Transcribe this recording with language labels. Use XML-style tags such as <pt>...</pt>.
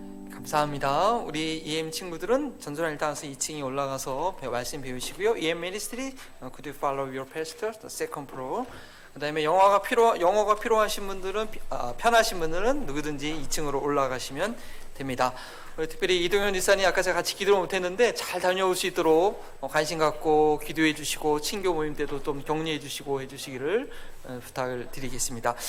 <ko>감사합니다. 우리 EM 친구들은 전전한 일당에서 2층에 올라가서 말씀 배우시고요.</ko> <en>EM Ministry, could you follow your pastor, the second floor.</en> <ko>그다음에 영어가 필요하신 분들은 편하신 분들은 누구든지 2층으로 올라가시면 됩니다. 우리 특별히 이동현 지사님 아까 제가 같이 기도를 못했는데 잘 다녀올 수 있도록 관심 갖고 기도해 주시고 친교 모임 때도 좀 격려해 주시고 해주시기를 부탁을 드리겠습니다.</ko>